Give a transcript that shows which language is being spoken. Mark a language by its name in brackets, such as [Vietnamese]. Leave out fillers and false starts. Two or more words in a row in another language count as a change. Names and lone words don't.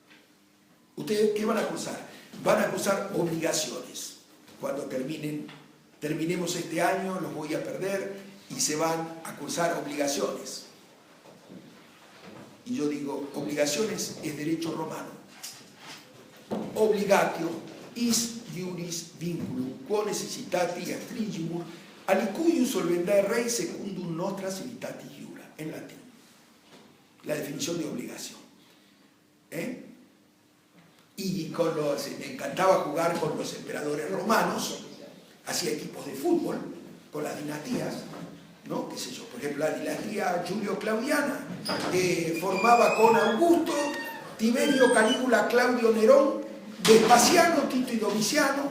[Spanish] ¿Ustedes qué van a acusar? Van a acusar obligaciones cuando terminen terminemos este año, los voy a perder y se van a cursar obligaciones. Y yo digo, obligaciones es derecho romano. [Latin] Obligatio is iuris vinculum, quo necessitati astringimur, alicuius solvendae rei secundum nostra civitatis iura, [Spanish] en latín. La definición de obligación. Y me encantaba jugar con los emperadores romanos, hacía equipos de fútbol, con las dinastías, ¿no? ¿Qué sé yo? Por ejemplo, la dinastía Julio-Claudiana formaba con Augusto, Tiberio, Calígula, Claudio, Nerón, Vespasiano, Tito y Domiciano.